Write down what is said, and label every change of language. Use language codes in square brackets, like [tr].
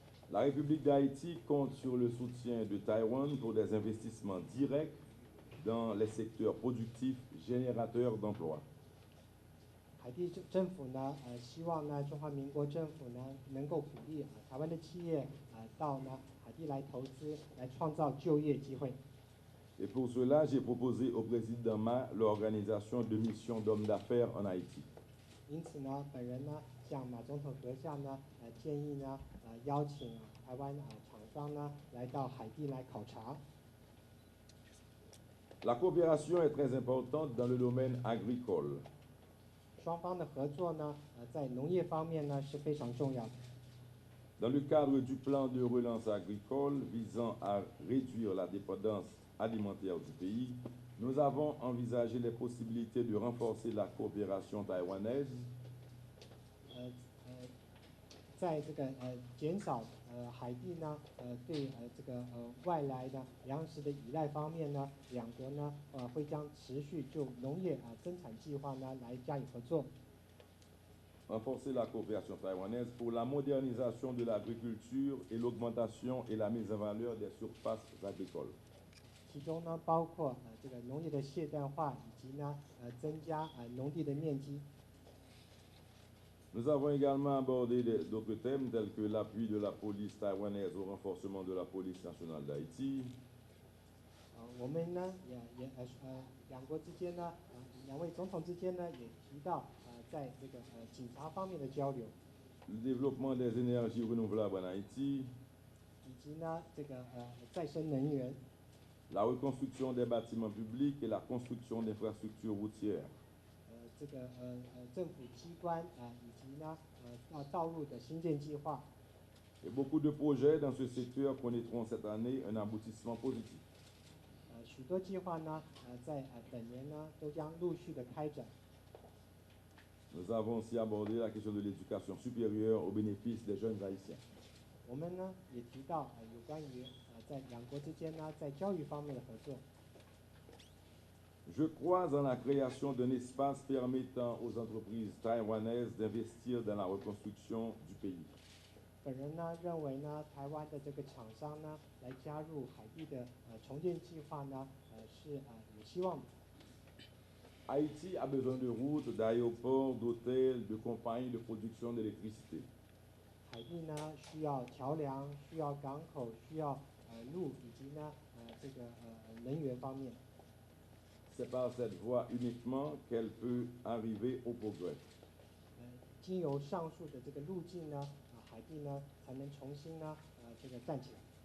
[fr] La République d'Haïti compte sur le soutien de Taïwan pour des investissements directs dans les secteurs productifs générateurs d'emplois. [zh] 海地政府呢希望呢中华民国政府呢能够鼓励台湾的企业到呢海地来投资，来创造就业机会。 [fr] Et pour cela, j'ai proposé au président Ma l'organisation de missions d'hommes d'affaires en Haïti. [zh] 因此呢，本人呢向马总统阁下呢建议呢邀请台湾厂商呢来到海地来考察。 [fr] La coopération est très importante dans le domaine agricole. [zh] 双方的合作呢在农业方面呢是非常重要的。 [fr] Dans le cadre du plan de relance agricole visant à réduire la dépendance alimentaire du pays, Nous avons envisagé les possibilités de renforcer la coopération taïwanaise [zh] 在这个减少海地呢对这个外来的粮食的依赖方面呢，两国呢会将持续就农业增产计划呢来加以合作。 [fr] renforcer la coopération taïwanaise pour la modernisation de l'agriculture et l'augmentation et la mise en valeur des surfaces agricoles. [zh] 其中呢包括这个农业的现代化以及呢增加农地的面积。 [fr] Nous avons également abordé d'autres thèmes tels que l'appui de la police taïwanaise au renforcement de la police nationale d'Haïti. [zh] 我们呢两国之间呢两位总统之间呢也提到在这个警察方面的交流， [fr] Le développement des énergies renouvelables en Haïti, [zh] 以及呢这个再生能源， [fr] la reconstruction des bâtiments publics et la construction d'infrastructures routières. [zh] 这个政府机关以及呢道路的新建计划。 [fr] Et beaucoup de projets dans ce secteur connaîtront cette année un aboutissement positif. [zh] 许多计划呢在本年呢都将陆续的开展。 [fr] Nous avons aussi abordé la question de l'éducation supérieure au bénéfice des jeunes haïtiens. [zh] 我们呢也提到有关于在两国之间呢在教育方面的合作。 [fr] Je crois en la création d'un espace permettant aux entreprises taïwanaises d'investir dans la reconstruction du pays. [zh] 本人呢认为呢，台湾的这个厂商呢来加入海地的重建计划呢是有希望的。 [fr] Haïti a besoin de routes, d'aéroports, d'hôtels, de compagnies de production d'électricité. [zh] 海地呢需要桥梁，需要港口，需要路，以及呢这个能源方面。 [fr] C'est par cette voie uniquement qu'elle peut arriver au progrès. [zh] 经由上述的这个路径呢，海地呢才能重新呢这个站起来。